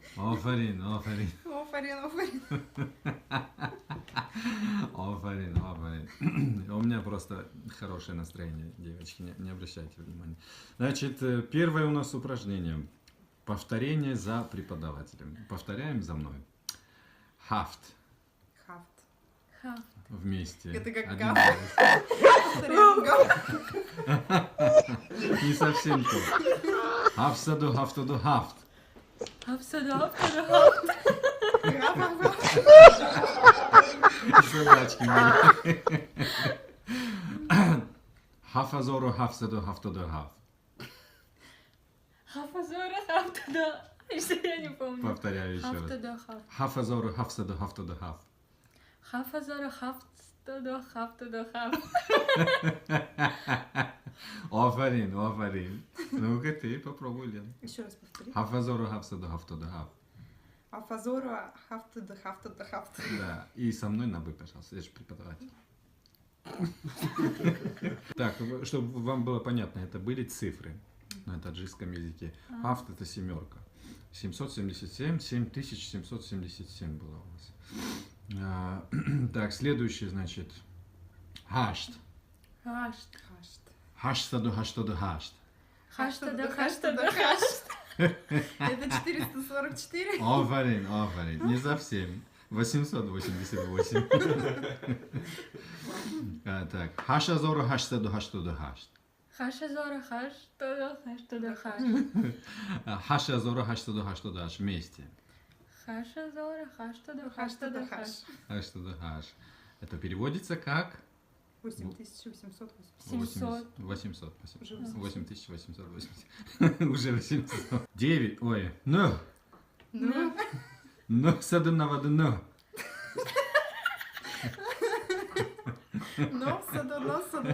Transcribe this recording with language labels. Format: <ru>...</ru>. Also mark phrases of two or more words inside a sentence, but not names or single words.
<tg>Афарин, афарин. Офарин, офарин. Афарин, афарин.</tg> <ru>У меня просто хорошее настроение, девочки, не обращайте внимания. Значит, первое у нас упражнение. Повторение за преподавателем. Повторяем за мной. Хафт.</ru> <tg>Хафт. Хафт.</tg> <ru>Вместе. Это как Один</ru> <tg>гафт.</tg> <ru>раз. Повторяем гафт. Не совсем то.</ru> <tg>Хафсаду, хафтаду, хафт. Хавсаду, хавтаду, хафт. Гаф, гаф, гаф.</tg> <ru>Собачки мои.</ru> <tg>Хафазору, хафсаду, хафтаду, хафт. Хафазора, хафтаду.</tg> <ru>Что я не помню. Повторяю еще раз.</ru> <tg>Хафтаду, хафт. Хафазору, хафсаду, хафтаду, хафт. Хафазора, хафтаду, хафтаду, хафт. Афарин, афарин.</tg> <ru>Ну-ка ты попробуй, Лен. Еще раз повтори.</ru> <tg>Хафазору, хафсаду, хафтаду, хафт. Афазору, хафтада, хафтада, хафт.</tg> <ru>Да, и со мной на «вы», пожалуйста, я же преподаватель. Так, чтобы вам было понятно, это были цифры на таджикском языке. Хафт это семерка. 777, 7777 было у вас. Так, следующий, значит,</ru> <tg>хашт. Хашт. Хашт. Хаштаду, хаштаду, хашт. Хаштаду, хаштаду, хашт.</tg> <ru>Это 444?</ru> <tg>Афарин, афарин.</tg> <ru>Не совсем. 888. Так,</ru> <tg>хашазору, хаштаду, хаштаду, хашт. Хашазора, хаштаду, хаштаду, хашт. Хашазору, хаштаду, хаштаду, хашт. Вместе. Хашазора, хаштаду, Хаштада, хаштаду, хаш. хашт. Хаштаду, хаш.</tg> <ru>Это переводится как 8880. 700. 800. Спасибо. Уже 8880. Уже 800. 9. Ой. Ну. Ну, Ну, саду на воду, ну.</ru> <tg>но, саду, но, саду.</tg>